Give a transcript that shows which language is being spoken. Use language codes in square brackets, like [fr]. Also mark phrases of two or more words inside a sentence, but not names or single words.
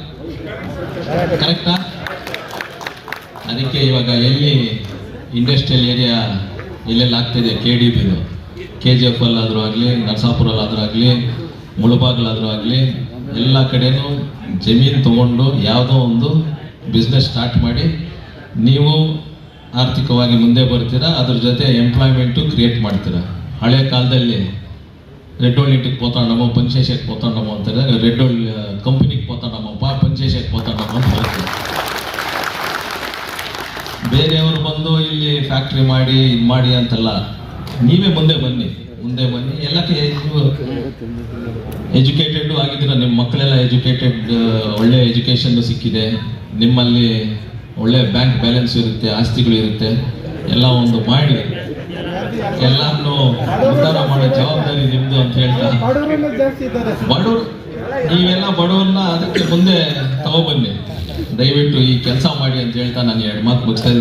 [kn] ಅದಕ್ಕೆ ಇವಾಗ ಎಲ್ಲಿ [en] industrial area [kn] ಎಲ್ಲೆಲ್ಲ ಆಗ್ತಿದೆ, KDBದು KGF ಅಲ್ಲಾದರೂ ಆಗಲಿ, ನರಸಾಪುರಲ್ಲಾದರೂ ಆಗಲಿ, ಮುಳಬಾಗ್ಲಾದರೂ ಆಗಲಿ, ಎಲ್ಲ ಕಡೆನೂ ಜಮೀನು ತೊಗೊಂಡು ಯಾವುದೋ ಒಂದು [en] business start [kn] ಮಾಡಿ ನೀವು ಆರ್ಥಿಕವಾಗಿ ಮುಂದೆ ಬರ್ತೀರಾ. ಅದ್ರ ಜೊತೆ [en] employment create [kn] ಮಾಡ್ತೀರಾ. ಹಳೆ ಕಾಲದಲ್ಲಿ [te] రెడ్డోళ్ళ ఇంటికి పోతాండమో పని చేసేకి పోతాండమో అంటారు. రెడ్డోళ్ళ కంపెనీకి పోతాండమోపా పని చేసేకి పోతాండమో [kn] ಅಂತ ಹೇಳ್ತಾರೆ. ಬೇರೆಯವರು ಬಂದು ಇಲ್ಲಿ ಫ್ಯಾಕ್ಟ್ರಿ ಮಾಡಿ ಇದು ಮಾಡಿ ಅಂತಲ್ಲ, ನೀವೇ ಮುಂದೆ ಬನ್ನಿ. ಎಲ್ಲಕ್ಕೆ ನೀವು ಎಜುಕೇಟೆಡ್ ಆಗಿದ್ದೀರ, ನಿಮ್ಮ ಮಕ್ಕಳೆಲ್ಲ ಎಜುಕೇಟೆಡ್, ಒಳ್ಳೆ ಎಜುಕೇಷನ್ ಸಿಕ್ಕಿದೆ, ನಿಮ್ಮಲ್ಲಿ ಒಳ್ಳೆ [en] bank balance [kn] ಇರುತ್ತೆ, ಆಸ್ತಿಗಳು ಇರುತ್ತೆ, ಎಲ್ಲ ಒಂದು ಮಾಡಿ ಎಲ್ಲಾನು ಉದ್ಧಾರ ಮಾಡೋ ಜವಾಬ್ದಾರಿ ನಿಮ್ದು ಅಂತ ಹೇಳ್ತಾ, ಬಡವರು ನೀವೆಲ್ಲ ಬಡವ್ರನ್ನ ಅದಕ್ಕೆ ಮುಂದೆ ತಗೊಬನ್ನಿ, ದಯವಿಟ್ಟು ಈ ಕೆಲಸ ಮಾಡಿ ಅಂತ ಹೇಳ್ತಾ ನಾನು 2 ಮಾತು ಮುಗಿಸ್ತಾ ಇದ್ದೀನಿ.